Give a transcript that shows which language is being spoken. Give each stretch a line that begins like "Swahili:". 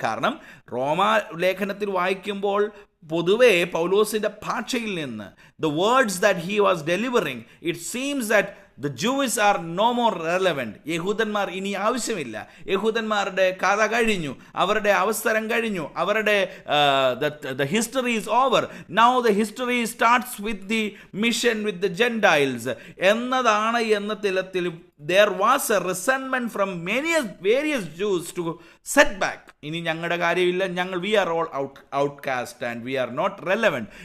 Malayalam: കാരണം റോമാ ലേഖനത്തിൽ വായിക്കുമ്പോൾ പൊതുവെ പൗലോസിൻ്റെ ഭാഷയിൽ നിന്ന്
English: the words that he was delivering, it seems that the Jews are no more relevant.
Malayalam: യഹൂദന്മാർ ഇനി ആവശ്യമില്ല. യഹൂദന്മാരുടെ കഥ കഴിഞ്ഞു, അവരുടെ അവസരം കഴിഞ്ഞു, അവരുടെ
English: the history is over. Now the history starts with the mission with the Gentiles
Malayalam: എന്നതാണ് എന്ന തലത്തിൽ
English: there was a resentment from various Jews to set back.
Malayalam: ഇനി ഞങ്ങളുടെ കാര്യമില്ല, ഞങ്ങൾ
English: we are all outcast and we are not relevant.